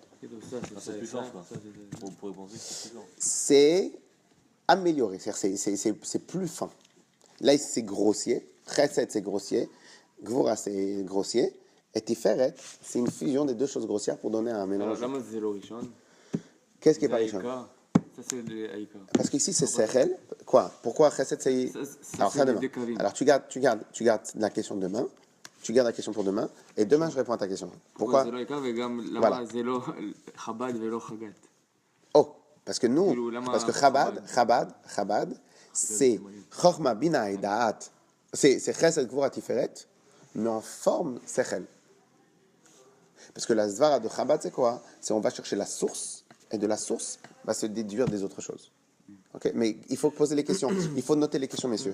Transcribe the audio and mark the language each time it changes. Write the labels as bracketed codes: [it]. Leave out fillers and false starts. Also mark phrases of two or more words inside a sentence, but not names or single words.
[fr] C'est plus fort, quoi. On pourrait penser que c'est plus fort. C'est amélioré, c'est plus fin. Là, c'est grossier. Chesed, c'est grossier. Gvura, c'est grossier. Et Tiferet, c'est une fusion des 2 choses grossières pour donner un mélange. [he] למה זה לא ראשון? [fr] Qu'est-ce qui est זה pas riche? העיקר. Ça, c'est העיקר. Parce qu'ici, c'est Sechel. Quoi? Pourquoi Chesed, c'est... Alors, ça, demain. Alors, tu gardes la question demain. Tu gardes la question pour demain. Et demain, je réponds à ta question. Pourquoi? [he] זה לא העיקר, וגם [fr] Voilà. [he] למה זה לא חב"ד ולא חג"ת. [fr] Oh, parce que nous, [he] כאילו, למה [fr] parce que חב"ד? Chabad, c'est Chochma Bina et Da'at, c'est Chesed Gvura Tiferet, mais en forme Sechel. Parce que la Zvara de Chabad, c'est quoi? C'est on va chercher la source, et de la source va se déduire des autres choses. Ok, mais il faut poser les questions, il faut noter les questions, messieurs.